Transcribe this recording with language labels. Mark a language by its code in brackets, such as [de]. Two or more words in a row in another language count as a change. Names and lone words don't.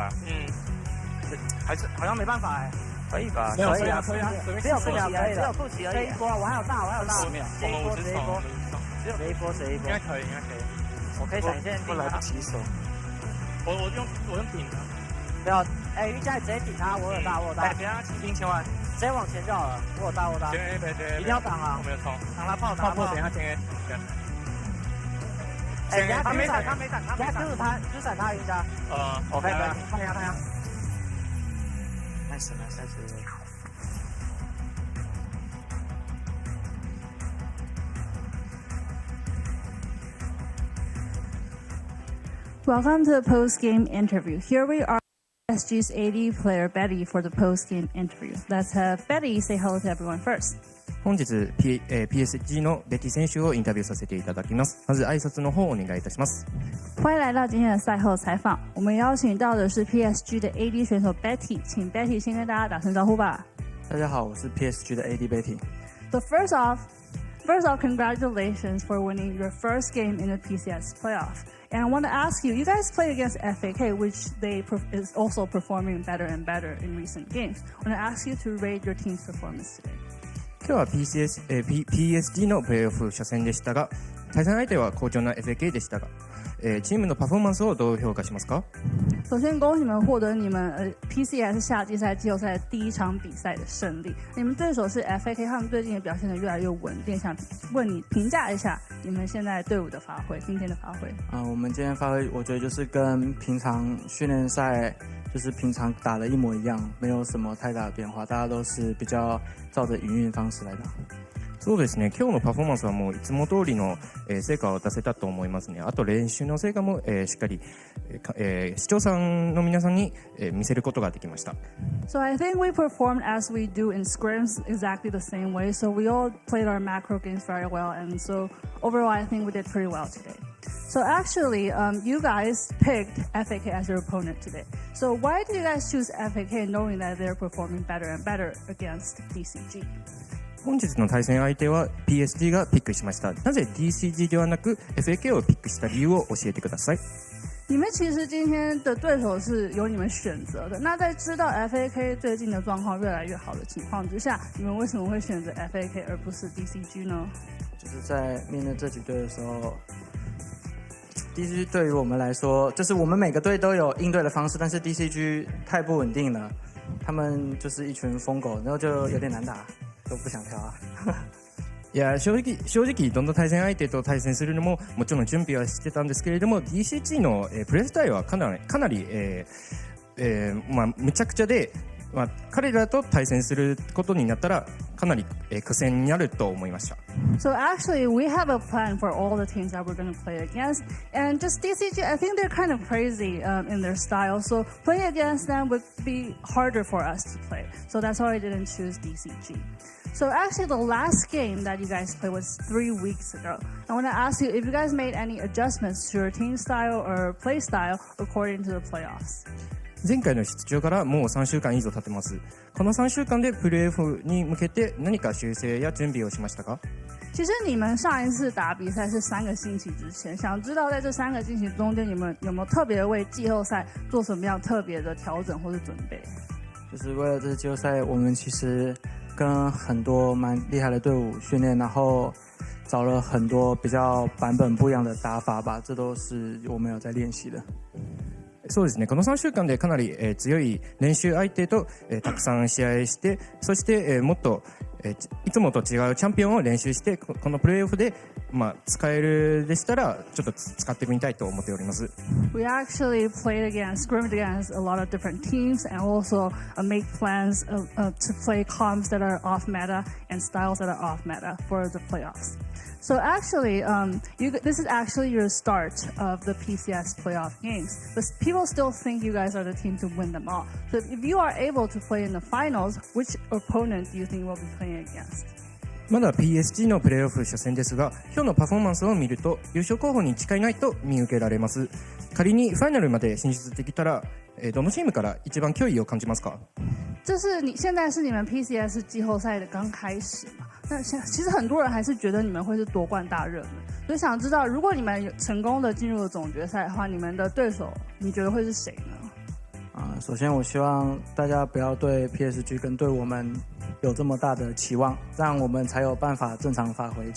[zh] 来，还是好像没办法哎，可以吧？可以啊，只有不齐而已，这一波我还有大，这一波，谁一波，应该可以，我可以闪现顶他，来不及手，我用顶的，不要，预价直接顶他，我有大，别让他骑兵千万。直接往前就好了，我有大，一定要挡啊！我没有冲，挡他炮，等一下前 A， 他没闪，就闪他一下。我看一下，看。nice。 [en] Welcome to the post-game interview. Here we are. PSG's AD player Betty for the post-game interview. Let's have Betty say hello to everyone first. [ja] 本日、PSG のベティ選手をインタビューさせていただきます。まず挨拶の方をお願いいたします。 [zh] 欢迎来到今天的赛后采访。我们邀请到的是 PSG 的 AD 选手 Betty， 请 Betty 先跟大家打声招呼吧。大家好，我是 PSG 的 AD Betty。 [en] So first off, congratulations for winning your first game in the PCS playoff. And I want to ask you, you guys played against FAK, which is also performing better and better in recent games. I want to ask you to rate your team's performance today. [ja] 今日は PSG のプレーオフ初戦でしたが、対戦相手は好調な FAK でしたが、チームのパフォーマンスをどう評価しますか？ [zh] 首先恭喜你们获得你们PCS 夏季赛季后赛第一场比赛的胜利。你们对手是 FAK， 他们最近也表现得越来越稳定。想问你评价一下你们现在队伍的发挥，今天的发挥。我们今天发挥，我觉得就是跟平常训练赛就是平常打的一模一样，没有什么太大的变化，大家都是比较照着营运方式来打。そうですね、今日のパフォーマンスはもういつも通りの成果を出せたと思いますね。あと練習の成果もしっかり視聴者の皆さんに見せることができました。 [en] So I think we performed as we do in scrims exactly the same way. So we all played our macro games very well, and so overall I think we did pretty well today. So actually, you guys picked FAK as your opponent today. So why did you guys choose FAK knowing that they're performing better and better against DCG? [ja] 本日の対戦相手は PSG がピックしました。なぜ DCG ではなく FAK をピックした理由を教えてください。 [zh] 你们其实今天的对手是由你们选择的。那在知道 FAK 最近的状况越来越好的情况之下，你们为什么会选择 FAK 而不是 DCG 呢？就是在面对这几队的时候 ，DCG 对于我们来说，就是我们每个队都有应对的方式，但是 DCG 太不稳定了，他们就是一群疯狗，然後就有点難打。都不想跳啊。 [ja] いや正直どんな対戦相手と対戦するのももちろん準備はしてたんですけれども DCG のプレースタイルはかなりむちゃくちゃで、彼らと対戦することになったらかなり苦戦になると思いました。 [en] So actually, we have a plan for all the teams that we're going to play against, and just DCG, I think they're kind of crazy in their style. So playing against them would be harder for us to play. So that's why I didn't choose DCG. So actually, the last game that you guys played was 3 weeks ago. I want to ask you if you guys made any adjustments to your team style or play style according to the playoffs. [ja] 前回の出場からもう3週間以上経ってます。この3週間でプレーオフに向けて何か修正や準備をしましたか？ [zh] 其实你们上一次打比赛是3个星期之前，想知道在这3个星期中间，你们有没有特别为季后赛做什么样特别的调整或是准备？就是为了这季后赛，我们其实跟很多蛮厉害的队伍训练，然后找了很多比较版本不一样的打法吧，这都是我们有在練習的。 [ja] そうですね、この3週間でかなり強い練習相手とたくさん試合して、そしてもっといつもと違うチャンピオンを練習してこのプレーオフで、使えるでしたらちょっと使ってみたいと思っております。 [en] We actually scrimmaged against a lot of different teams and also make plans to play comps that are off meta and styles that are off meta for the playoffs. So actually, this is actually your start of the PCS playoff games. But people still think you guys are the team to win them all. So if you are able to play in the finals, which opponent do you think we'll be playing against? [ja] まだ PSG のプレーオフ初戦ですが、今日のパフォーマンスを見ると優勝候補に近いないと見受けられます。仮にファイナルまで進出できたら、どのチームから一番脅威を感じますか？ [zh] 现在是你们 PCS 季后赛的刚开始嘛？那其实很多人还是觉得你们会是夺冠大热门，所以想知道，如果你们成功的进入了总决赛的话，你们的对手你觉得会是谁呢？首先我希望大家不要对 PSG 跟对我们有这么大的期望，这样我们才有办法正常发挥。